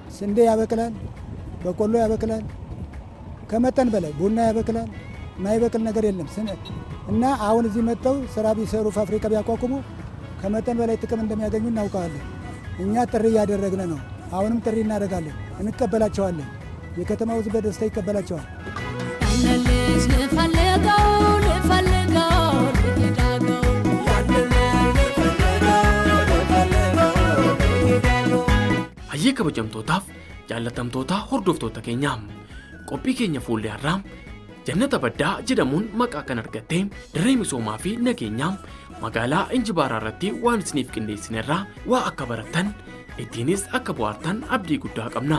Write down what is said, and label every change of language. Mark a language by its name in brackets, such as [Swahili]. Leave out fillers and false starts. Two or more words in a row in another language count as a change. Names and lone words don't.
[Amharic] ስንዴ ያበቅላል፣ በቆሎ ያበቅላል፣ ከመጠን በላይ ቡና ያበቅላል። ማይበቅል ነገር የለም እና አሁን እዚህ መጥተው ስራ ቢሰሩ ፋብሪካ ቢያቋቁሙ ከመጠን በላይ ጥቅም እንደሚያገኙ እናውቃለን። እኛ ጥሪ እያደረግን ነው። አሁንም ጥሪ እናደርጋለን፣ እንቀበላቸዋለን። የከተማው ህዝብ በደስታ ይቀበላቸዋል። [Oromo] Hayyee kabajamtootaaf jaallatamtoota hordoftoota keenyaa qophii keenya fuullee har'aa jannata baddaa jedhamuun maqaa kan argatte dirree misoomaa fi nageenyaa magaalaa Injibaaraa irratti waan isiniif qindeessinerraa waa akka barattan ittiinis akka bohaartan abdii guddaa qabna.